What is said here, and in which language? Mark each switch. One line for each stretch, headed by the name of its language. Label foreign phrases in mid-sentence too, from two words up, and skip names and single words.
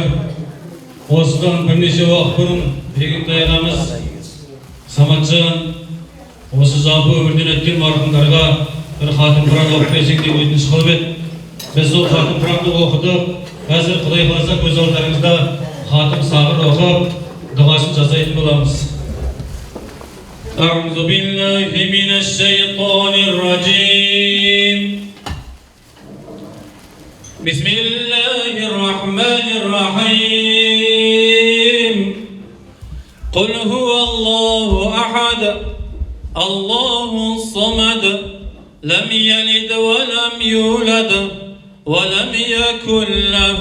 Kazakh: Осыдан бірнеше уақыт бұрын Бегентай ағамыз Саматжан осы жалпы өмірден өткен марқұмдарға бір хатым құран оқып берсең деп өтініш қылып еді. Біз сол хатым құранды оқыдық. Қазір Құдай қаласа көз алдарыңызда хатым сағыр оқып дұғасын жасайтын боламыз.
Arabic: أعوذ بالله من الشيطان الرجيم بسم الله الرحمن الرحيم قل هو الله أحد الله الصمد لم يلد ولم يولد ولم يكن له